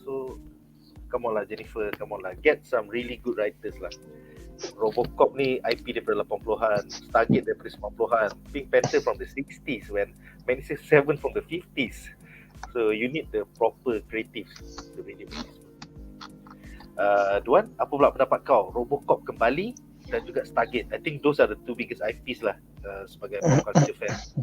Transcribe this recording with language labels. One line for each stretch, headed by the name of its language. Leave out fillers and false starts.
English: So come on lah Jennifer, come on lah, get some really good writers lah.
Malay: Robocop ni IP daripada 80-an, Stargate daripada 90-an, Pink Panther
English: from the 60s when Magnificent Seven from the 50s. So you need the proper creatives to really make this.
Malay: Duan, apa pula pendapat kau? Robocop kembali dan juga Stargate.
English: I think those are the two biggest IPs lah
Malay: sebagai pop culture fan.